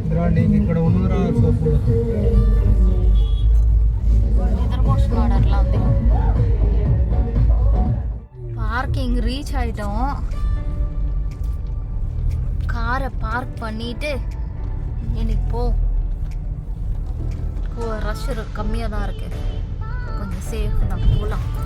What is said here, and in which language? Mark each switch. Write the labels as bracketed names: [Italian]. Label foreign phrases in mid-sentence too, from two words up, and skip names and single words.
[Telugu] నీకు ఇక్కడ ఉన్నరా సోప్ కూడా నిద్రపోతున్నాడు అట్లా ఉంది. [Tamil] பார்க்கிங் ரீச் ஆகிட்டோம். காரை பார்க் பண்ணிட்டு இன்னைக்கு ரஷ் கம்மியாக தான் இருக்கு, கொஞ்சம் சேஃப் தான், போகலாம்.